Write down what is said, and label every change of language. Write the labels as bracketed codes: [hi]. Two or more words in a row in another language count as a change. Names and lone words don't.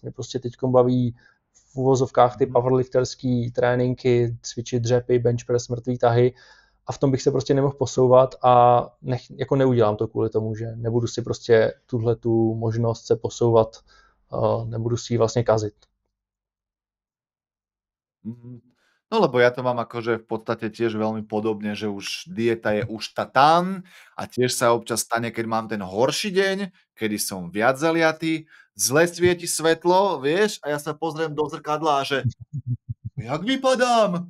[cs] Mě prostě teď baví v uvozovkách ty powerlifterský tréninky, cvičit dřepy, bench press, mrtvý tahy a v tom bych se prostě nemohl posouvat a jako neudělám to kvůli tomu, že nebudu si prostě tu možnost se posouvat, nebudu si ji vlastně kazit. [sk] No lebo ja to mám akože v podstate tiež veľmi podobne, že už dieta je už tatán a tiež sa občas stane, keď mám ten horší deň, kedy som viac zaliatý, zle svieti svetlo, vieš, a ja sa pozriem do zrkadla a že [cs] jak vypadám?